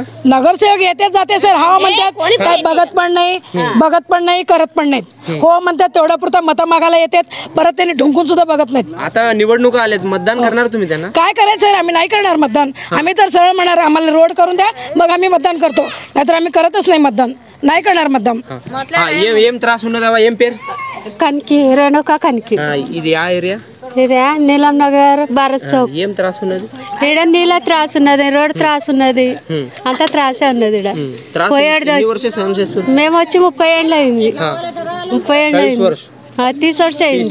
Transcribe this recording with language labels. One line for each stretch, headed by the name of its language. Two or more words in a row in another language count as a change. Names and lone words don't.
Marathi: नगरसेवक येते जाते सर, हा म्हणतात, काय बघत पण नाही करत पण नाहीत, हो म्हणतात, तेवढ्या पुरता मतं मागायला येतात, परत त्यांनी ढुंकून सुद्धा बघत नाहीत। आता निवडणुका आल्यात, मतदान करणार तुम्ही त्यांना? काय करायचं सर, आम्ही नाही करणार मतदान, आम्ही तर सरळ म्हणणार आम्हाला रोड करून द्या, मग आम्ही मतदान करतो, नाहीतर आम्ही करतच नाही मतदान, नाही करणार मतदान।
Telugu: ఏం త్రాసు ఉన్నదా? ఏం పేరు? కనికి రేణుకా కనికి ఇది ఆ ఏరియా? ఇదే నీలం నగర్ భారత్ చౌక్. ఏం త్రాసు ఉన్నది ఈడ నీళ్ళ త్రాసు ఉన్నది, రోడ్ త్రాసు ఉన్నది, అంతా త్రాసే ఉన్నది ఈడ. మేము వచ్చి 30 ఏళ్ళు అయింది. 30 ఏళ్ళు అయింది, 30 वर्ष అయింది.